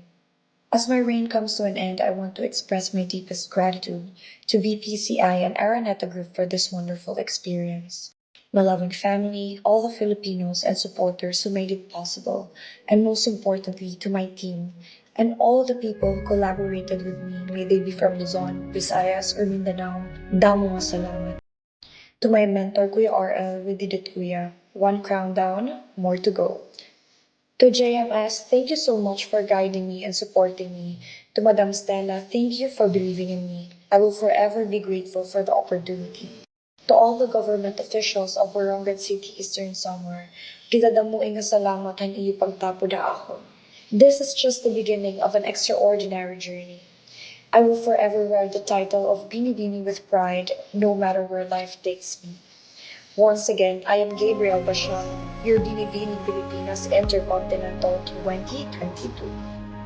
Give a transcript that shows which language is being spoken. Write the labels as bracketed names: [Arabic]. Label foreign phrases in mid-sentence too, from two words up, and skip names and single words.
[English] As my reign comes to an end, I want to express my deepest gratitude to VPCI and Araneta Group for this wonderful experience. My loving family, all the Filipinos and supporters who made it possible, and most importantly, to my team and all the people who collaborated with me, may they be from Luzon, Visayas, or Mindanao, [Hiligaynon] damo nga salamat. [English] To my mentor, Kuya RL, we did it, Kuya. One crown down, more to go. To JMS, thank you so much for guiding me and supporting me. To Madam Stella, thank you for believing in me. I will forever be grateful for the opportunity. To all the government officials of Borongan City, Eastern Samar, [Hiligaynon] gidadamuing nga salamat ang iyo pagtapod ako. [English] This is just the beginning of an extraordinary journey. I will forever wear the title of Binibini with pride, no matter where life takes me. Once again, I am Gabriel Bashar, your Binibini Pilipinas Intercontinental 2022.